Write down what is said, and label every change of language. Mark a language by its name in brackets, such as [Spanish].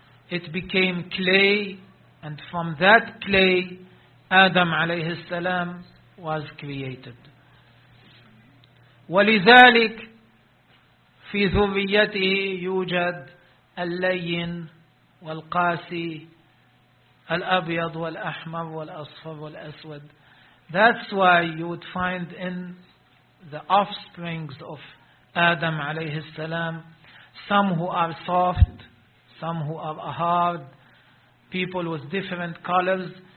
[English] It became clay. And from that clay, Adam [Arabic] عليه السلام [English] was created. [Arabic] ولذلك في ذريته يوجد اللين والقاسي, الأبيض والأحمر والأصفر والأسود. [English] That's why you would find in the offsprings of Adam [Arabic] عليه السلام [English] some who are soft, some who are hard, people with different colors.